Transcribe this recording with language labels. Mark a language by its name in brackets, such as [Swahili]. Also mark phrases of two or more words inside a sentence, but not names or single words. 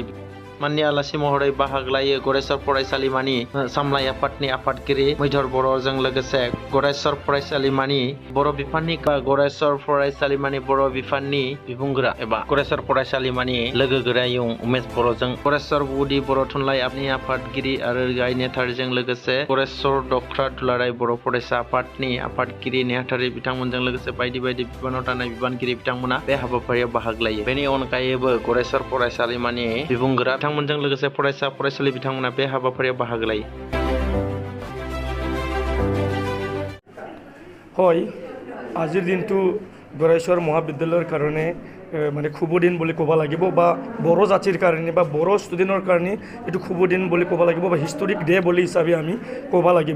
[Bodo] माननि आलासि महरै बाहागो लायो गरेसर फरायसालिमानि सामलाय आफादनि आफादगिरि मैधर बर'जों लोगोसे गरेसर फरायसालिमानि बर' बिफाननि गरेसर फरायसालिमानि बर' बिफाननि बिबुंगोरा एबा गरेसर फरायसालिमानि लोगो गोरायुं उमेश बर'जों गरेसर गुदि बर' थुनलाइ आफादनि आफादगिरि आरो गाहाय नेहाथारिजों लोगोसे गरेसर डक्टर दुलाराय बर' फरायसा आफादनि आफादगिरि नेहाथारि बिथांमोनजों लोगोसे बायदि बायदि बिबानाव थानाय बिबानगिरि बिथांमोना बे हाबाफारियाव बाहागो लायो। बेनि अनगायैबो गरेसर फरायसालिमानि बिबुंगोरा बिथांमोनजों लोगोसे फरायसा फरायसुलि बिथांमोना बे हाबाफारियाव बाहागो लायो। [Assamese] হয় আজিৰ দিনটো गरेसर মহাবিদ্যালয়ৰ কাৰণে মানে শুভ দিন বুলি ক'ব লাগিব বা বড়ো জাতিৰ কাৰণে বা বড়ো ষ্টুডেণ্টৰ কাৰণে এইটো শুভ দিন বুলি ক'ব লাগিব বা [English] historic day [Assamese] বুলি হিচাপে আমি ক'ব লাগিব।